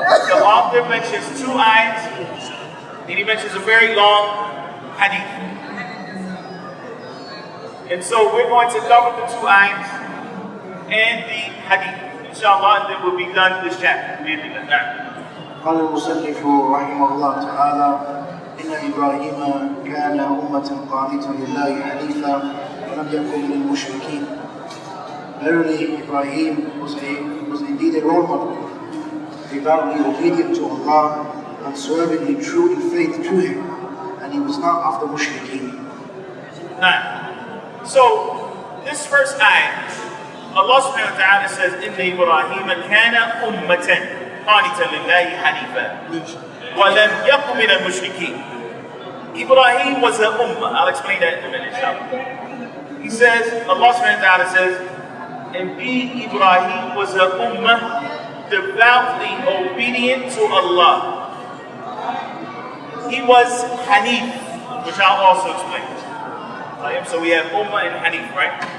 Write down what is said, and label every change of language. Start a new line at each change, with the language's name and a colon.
English: The author mentions 2 ayahs, and he mentions a very long hadith. And so we're going to cover the 2 ayahs and the hadith, inshallah, and then we'll be done this chapter.
Arabic: قال المصنف رحمه الله تعالى إن إبراهيم كان أمة قانتا لله حنيفا ولم يكن من المشركين.
English: Verily, Ibrahim was indeed a role model, devoutly obedient to Allah, unswervingly true in faith to Him, and he was not of the mushrikeen. So, this first ayah, Allah subhanahu wa ta'ala says,
Arabic: إِنَّ إِبْرَاهِيمَ كَانَ أُمَّةً قَانِتًا لِلَّهِ حَنِيفًا وَلَمْ يَكُنْ مِنَ الْمُشْرِكِينَ.
English: Ibrahim was an ummah. I'll explain that in a minute, inshallah. He says, Allah subhanahu wa ta'ala says, indeed Ibrahim was an ummah devoutly obedient to Allah. He was Hanif, which I'll also explain. So we have ummah and Hanif, right?